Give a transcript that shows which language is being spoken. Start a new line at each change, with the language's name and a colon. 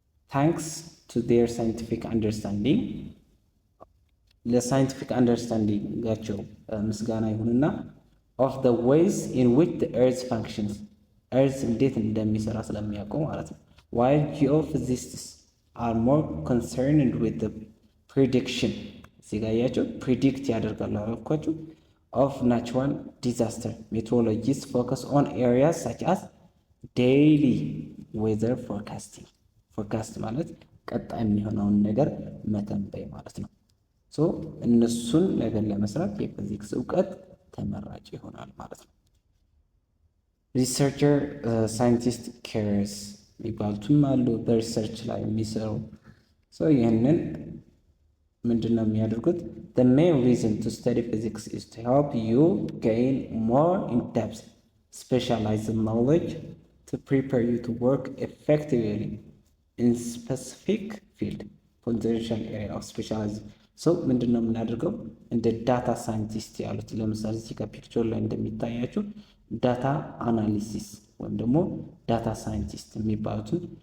English: thanks to their scientific understanding
Amharic: ለሳይንቲፊክ አንደርስታንዲንጋቸው ምስጋና ይሁንና
English: of the ways in which the earth functions earth
Amharic: እንዴት እንደሚሰራ ስለሚያውቁ ማለት ነው።
English: while geophysicists are more concerned with the prediction
Amharic: ሲጋያቸው ፕሪዲክት ያደርጋሉ አልኳችሁ
English: of natural disaster. Meteorologists focus on areas such as daily weather forecasting.
Amharic: forecast ማለት ቀጣይ የሚሆነውን ነገር መተንበይ ማለት ነው። እነሱን ነገር ለመስራት የፊዚክስ እውቀት ተመራጭ ይሆናል ማለት ነው። ሪሰርቸር ሳይንቲስት ኬርስ የሚባሉትም አሉ በሪሰርች ላይ የሚሰሩ ይህንን ምንድነው የሚያደርጉት?
English: The main reason to study physics is to help you gain more in-depth specialized knowledge to prepare you to work effectively in specific field potential area of specialized
Amharic: ምንድነው የምናደርገው? እንደ ዳታ ሳይንቲስት ያሉት ለምሳሌ እዚህ ጋር ፒክቸር ላይ እንደሚታያችሁ ዳታ አናሊሲስ ወይም ደግሞ ዳታ ሳይንቲስት የሚባሉትን